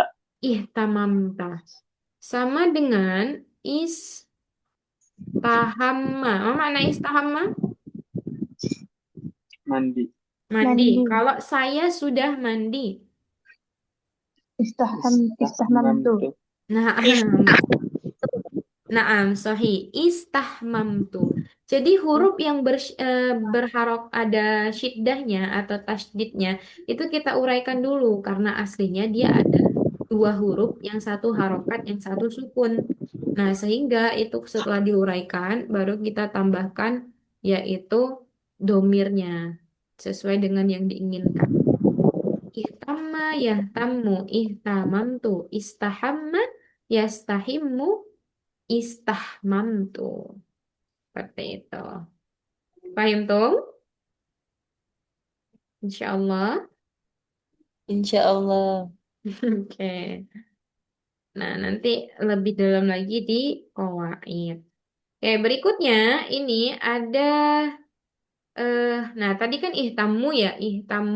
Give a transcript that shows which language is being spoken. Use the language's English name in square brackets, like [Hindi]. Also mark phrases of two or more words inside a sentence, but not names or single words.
[Indonesian] Ihtamamta. Sama dengan istahamma. Apa makna istahamma? mandi, Mandi. Mandi. Kalau saya sudah mandi. [Arabic] Istahmamtu. istahmamtu, [Indonesian] Nah, [Arabic] naam, sahih. Istahmamtu. [Indonesian] Jadi huruf yang berharok ada syiddahnya atau tasydidnya itu kita uraikan dulu karena aslinya dia ada 2 huruf, yang satu harokat, yang satu sukun. Nah, sehingga itu setelah diuraikan baru kita tambahkan yaitu domirnya sesuai dengan yang diinginkan. [Arabic] اهتم يهتم، اهتممت، استحم يستحم، استحممت. [Indonesian] Seperti itu. Paham tuh? [Arabic] إن شاء الله. إن شاء الله. [Indonesian] Oke. Nah, nanti lebih dalam lagi di qawaid. Oke, berikutnya ini ada nah tadi kan ihtammu ya, ihtammu.